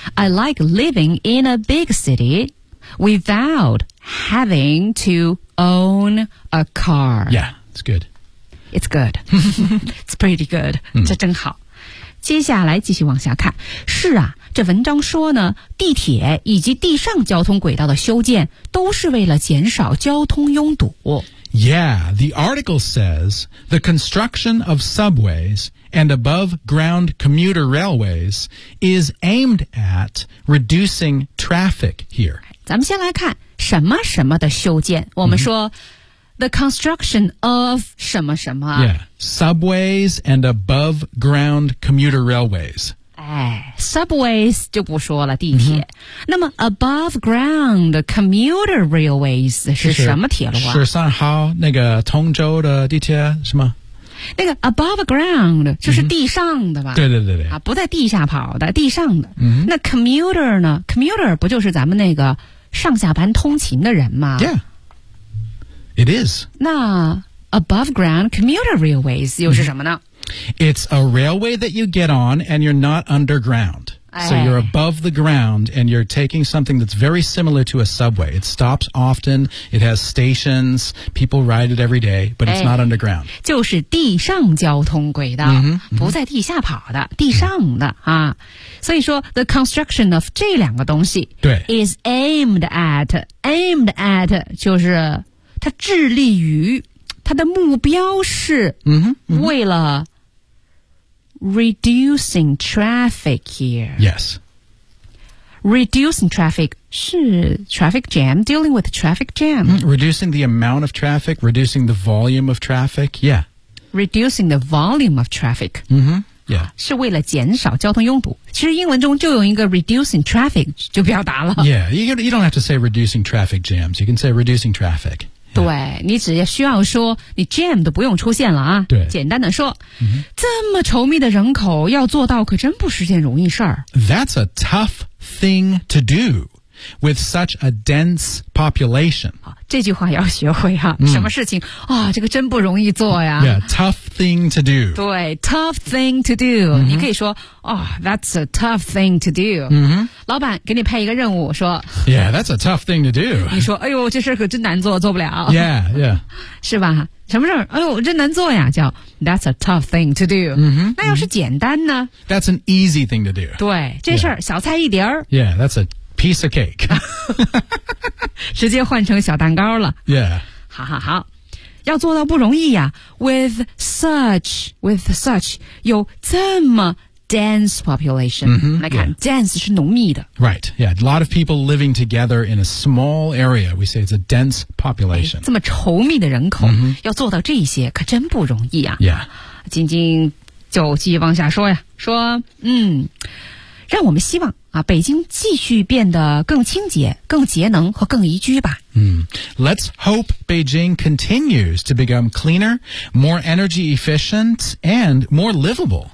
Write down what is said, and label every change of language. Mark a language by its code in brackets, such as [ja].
[en] I like living in a big city without having to own a car yeah it's good It's good. It's pretty good. [zh] 这真好。接下来继续往下看。 [en] 是啊， [zh] 这文章说呢，地铁以及地上交通轨道的修建都是为了减少交通拥堵。 [en] Yeah, the article says the construction of subways and above-ground commuter railways is aimed at reducing traffic here. [zh] 咱们先来看什么什么的修建。我们说、 [en] the construction of [zh] 什么什么。 [en] Yeah, subways and above-ground commuter railways. [zh] 哎 ,subways 就不说了地铁。那么 [en] above ground commuter railways [zh] 是什么铁路啊是上号那个通州的地铁是吗那个 above ground 就是地上的吧、对对对对。啊不在地下跑的地上的。那 commuter 呢 ?commuter 不就是咱们那个上下班通勤的人吗 [en] ?Yeah, it is. [zh] 那 above ground commuter railways 又是什么呢、 [en] It's a railway that you get on and you're not underground.、So you're above the ground and you're taking something that's very similar to a subway. It stops often, it has stations, people ride it every day, but it's not underground. [zh] 就是地上交通轨道、不在地下跑的地上的、啊。所以说 the construction of 这两个东西 is aimed at 就是它致力于它的目标是为了 [en] Reducing traffic here. Yes. Reducing traffic 是 traffic jam, dealing with traffic jam.、 Reducing the amount of traffic, reducing the volume of traffic, yeah. Reducing the volume of traffic. Yeah. [zh] 是为了减少交通拥堵。其实英文中就有一个 [en] reducing traffic [zh] 就表达了。 [en] Yeah, you don't have to say reducing traffic jams. You can say reducing traffic. [zh] 对你只需要说你 jam 都不用出现了啊对简单的说、这么稠密的人口要做到可真不是件容易事儿。 [en] That's a tough thing to do with such a dense population. [zh] 这句话要学会啊、什么事情啊、这个真不容易做呀。 [en] Yeah, tough thing to do. 对 tough thing to do.、 [zh] 你可以说、 [en] that's a tough thing to do.、 [zh] 老板给你派一个任务说 [en] Yeah, that's a tough thing to do. [zh] 你说哎呦这事可真难做做不了。 [en] Yeah, yeah. [zh] 是吧什么事儿哎呦真难做呀叫 [en] that's a tough thing to do.、 [zh] 那要是简单呢、 [en] That's an easy thing to do. [zh] 对这事儿、小菜一碟儿。 [en] Yeah, that's a piece of cake. [zh] 直接换成小蛋糕了。 [en] Yeah. [zh] 好好好。要做到不容易呀 [en] with such, [zh] 有这么dense population. 来看、dense 是浓密的。 [en] Right, yeah. A lot of people living together in a small area. We say it's a dense population.、 [zh] 这么稠密的人口、要做到这些可真不容易啊。 [en] Yeah. [zh] 晶晶就继续往下说呀。说让我们希望啊北京继续变得更清洁更节能和更宜居吧。 [en] Let's hope Beijing continues to become cleaner, more energy efficient, and more livable.